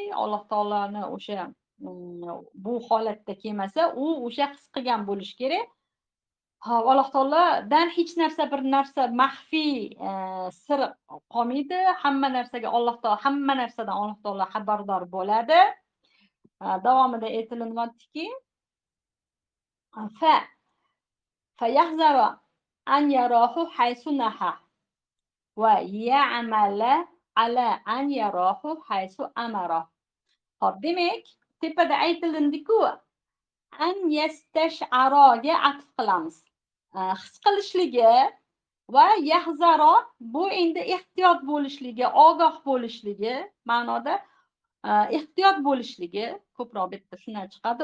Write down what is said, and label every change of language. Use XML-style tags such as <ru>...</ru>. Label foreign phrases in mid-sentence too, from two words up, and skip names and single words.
<uz>Alloh taoloni o'sha bu holatda kelmasa, u o'sha his qilgan bo'lishi kerak. Alloh taolodan hech narsa bir narsa maxfiy sir qolmaydi. Hamma narsadan Alloh taolo xabardor bo'ladi. Davomida aytilinyaptiki,</uz> <ar>فيحذر أن يراه حيث نهاه ويعمل على أن يراه حيث أمره.</ar> <uz>Xo'p, demak, tepada aytilindi-ku,</uz> <ar>أن يستشعر</ar> <uz>atf qilamiz. His qilishligi va yahzaro bu endi ehtiyot bo'lishligi, ogoh bo'lishligi ma'noda ehtiyot bo'lishligi ko'proq bitta shundan chiqadi.</uz>